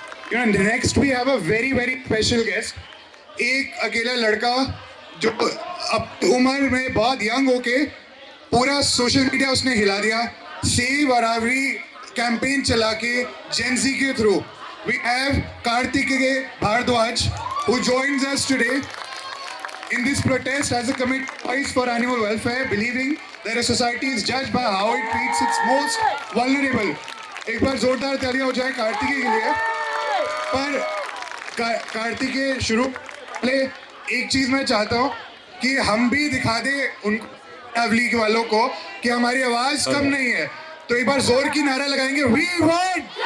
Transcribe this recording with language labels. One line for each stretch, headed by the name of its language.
English: You know, next we have a very special guest.
Hindi: एक अकेला लड़का जो अब उम्र में बहुत यंग होके पूरा सोशल मीडिया उसने हिला दिया, सेव अरावली कैंपेन चला के जेनजी के through.
English: We have Kartikeya Bharadwaj who joins us today in this protest as a committee for animal welfare, believing that a society is judged by how it treats its most vulnerable.
Hindi: एक बार जोरदार तालियां हो जाए कार्तिकेय के लिए। पर कार्तिकेय शुरू पहले एक चीज मैं चाहता हूँ कि हम भी दिखा दे उन अवली वालों को कि हमारी आवाज कम नहीं है। तो एक बार जोर की नारा लगाएंगे,
English: We want.